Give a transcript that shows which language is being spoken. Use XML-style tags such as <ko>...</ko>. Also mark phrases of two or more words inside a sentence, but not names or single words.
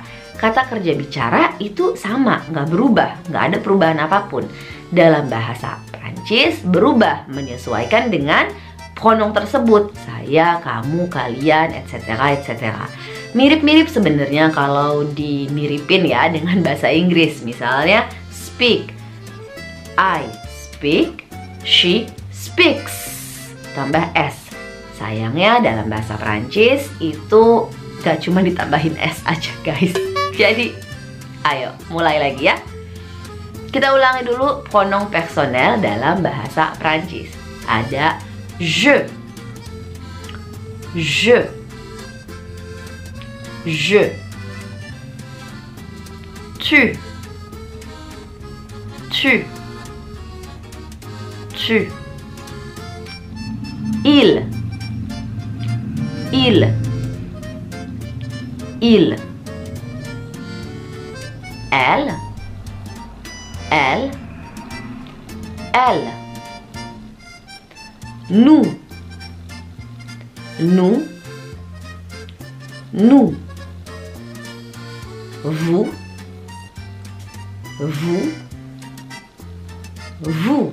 <id>Kata kerja bicara itu sama, nggak berubah, nggak ada perubahan apapun. Dalam bahasa Prancis berubah menyesuaikan dengan pronom tersebut. Saya, kamu, kalian, etc. etc. Mirip-mirip sebenarnya kalau dimiripin ya dengan bahasa Inggris.</id> <en>Misalnya speak, I speak, she speaks,</en> <id>tambah s. Sayangnya dalam bahasa Prancis itu gak cuma ditambahin s aja guys. Jadi ayo mulai lagi ya. Kita ulangi dulu</id> <fr>pronom personel</fr> <id>dalam bahasa Prancis.</id> <fr>Ada je, je, je, tu, tu, tu, il, il, elle, elle, nous, nous, nous, vous, vous, vous.</fr>